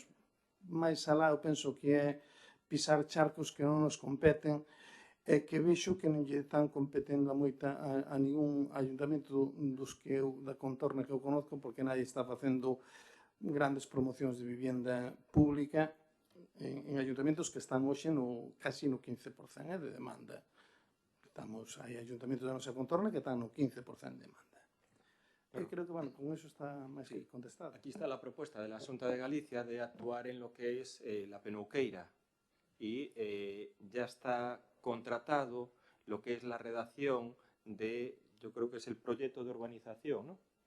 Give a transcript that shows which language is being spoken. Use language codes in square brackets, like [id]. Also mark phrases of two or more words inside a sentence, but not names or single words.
[gl] Mais alá eu penso que é pisar charcos que non nos competen, e que vexo que non lle están competendo a ningún ayuntamento dos que eu, da contorna que eu conozco, porque nadie está facendo grandes promocións de vivienda pública en ayuntamentos que están hoxe casi no 15% de demanda. Hai ayuntamentos da nosa contorna que están no 15% de demanda. Creo que, bueno, con eso está máis que contestado. [es] Aquí está la propuesta de la Xunta de Galicia de actuar en lo que es la Penuqueira, y ya está contratado lo que es la redacción de, yo creo que es el proyecto de urbanización, ¿no?